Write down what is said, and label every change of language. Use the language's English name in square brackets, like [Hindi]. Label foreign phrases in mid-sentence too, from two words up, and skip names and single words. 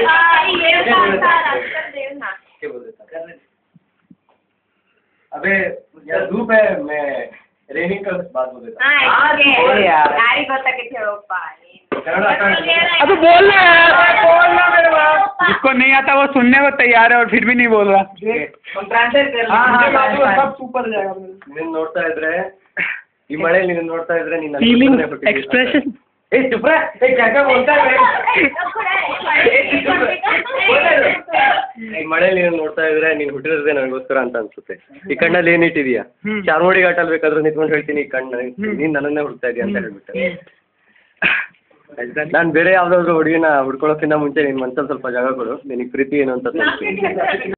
[Hindi] अबे यार धूप है, मैं रेनिंग का बात बोल देता हूँ। अबे बोलना यार। बोलना मेरे बाप। जिसको नहीं आता वो सुनने को तैयार है और फिर भी नहीं बोल रहा। सब ऊपर जाएगा। [Kannada] ನೀನು ನೋಡ್ತಾ ಇದ್ರೆ ಈ ಮಳೆಯಲ್ಲಿ ನೀನು ನೋಡ್ತಾ ಇದ್ರೆ ನೀನು [English] feeling expression [Hindi] ए चुप रह। ए क्या क्या बोलता है [Kannada] ಈ ಮಳೆಯಲ್ಲಿ ನೀನು ನೋಡ್ತಾ ಇದ್ರೆ ನೀನು ಹುಟ್ಟಿರೋದೇ ನನಗೋಸ್ಕರ ಅಂತ ಅನ್ಸುತ್ತೆ. ಈ ಕಣ್ಣಲ್ಲಿ ಏನಿಟ್ಟಿದೀಯಾ? ಚಾರ್ಮುಡಿ ಘಾಟಲ್ಲಿ ಬೇಕಾದ್ರೂ ನಿಂತ್ಕೊಂಡು ಹೇಳ್ತೀನಿ ಈ ಕಣ್ಣು ನೀನ್ ನನ್ನನ್ನೇ ಹುಡ್ತಾ ಇದೀಯ ಅಂತ ಹೇಳ್ಬಿಟ್ಟೆ. ನಾನು ಬೇರೆ ಯಾವ್ದಾದ್ರು ಹುಡುಗಿನ ಹುಡ್ಕೊಳ್ಳೋಕ್ಕಿಂತ ಮುಂಚೆ ನಿನ್ ಮನ್ಸಲ್ಲಿ ಸ್ವಲ್ಪ ಜಾಗ ಕೊಡು, ನಿನಗೆ ಪ್ರೀತಿ ಏನು ಅಂತ